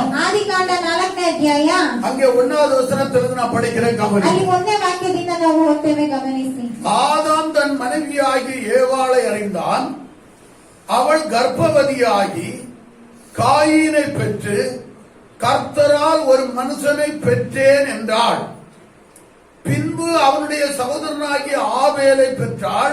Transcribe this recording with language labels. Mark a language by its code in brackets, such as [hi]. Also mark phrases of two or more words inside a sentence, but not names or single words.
[kn] ಆದಿಕಾಂಡ 4ನೇ ಅಧ್ಯಾಯ, [ta] அங்கே 1வது வசனத்திலிருந்து நான் படிக்கிறேன், கவனி. [kn] ಅಲ್ಲಿ 1ನೇ ವಾಕ್ಯದಿಂದ ನಾವು ಓದ್ತೇವೆ, ಗಮನಿಸಿ. [ta] ஆதாம் தன் மனைவியாகி ஏவாளை அறிந்தான். அவள் கர்ப்பவதியாகி காயினை பெற்று கர்த்தரால் ஒரு மனுஷனை பெற்றேன் என்றாள். பின்பு அவனுடைய சகோதரனாகிய ஆபேலை பெற்றாள்.